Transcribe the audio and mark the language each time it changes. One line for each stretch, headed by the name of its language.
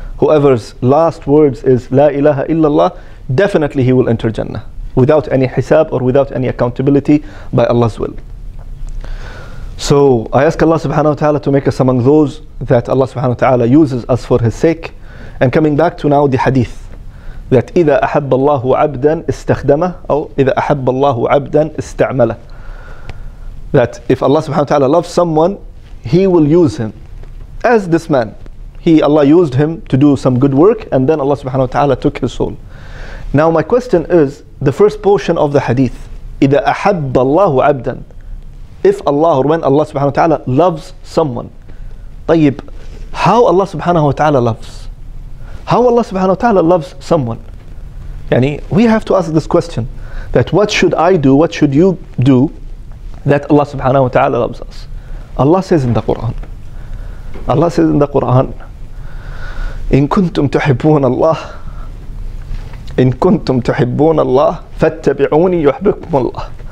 English: Whoever's last words is la ilaha illallah, definitely he will enter Jannah, without any hisab or without any accountability by Allah's will. So I ask Allah subhanahu wa ta'ala to make us among those that Allah subhanahu wa ta'ala uses us for His sake. And coming back to now the hadith, that
Arabic: إذا أحب الله عبدا استخدمه أو إذا أحب الله عبدا استعمله.
English: That if Allah subhanahu wa ta'ala loves someone, He will use him. As this man, Allah used him to do some good work, and then Allah subhanahu wa ta'ala took his soul. Now my question is, the first portion of the hadith,
Arabic: إذا أحب الله عبدا,
English: if Allah or when Allah subhanahu wa ta'ala loves someone,
Arabic: طيب,
English: how Allah subhanahu wa ta'ala loves? How Allah subhanahu wa ta'ala loves someone? Yani, we have to ask this question, that what should I do, what should you do, that Allah subhanahu wa ta'ala loves us? Allah says in the Quran,
Arabic: Allah says in the Quran, إن كنتم تحبون الله إن كنتم تحبون الله فاتبعوني يحببكم الله.